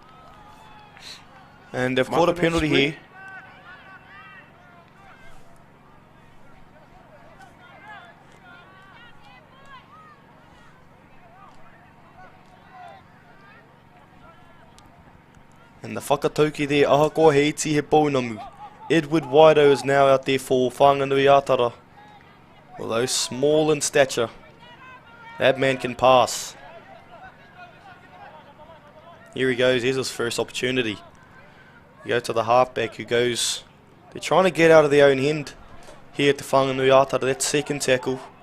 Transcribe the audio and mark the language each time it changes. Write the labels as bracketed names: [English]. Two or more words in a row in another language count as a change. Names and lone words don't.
[English] And they've caught a penalty here. And the whakatauki there, [Māori] ahakoa he iti he pounamu. [English] Edward Waido is now out there for Whanganui-a-Tara. Although small in stature, that man can pass. Here he goes, here's his first opportunity. You go to the halfback who goes, they're trying to get out of their own end here at the Whanganui-a-Tara, that second tackle.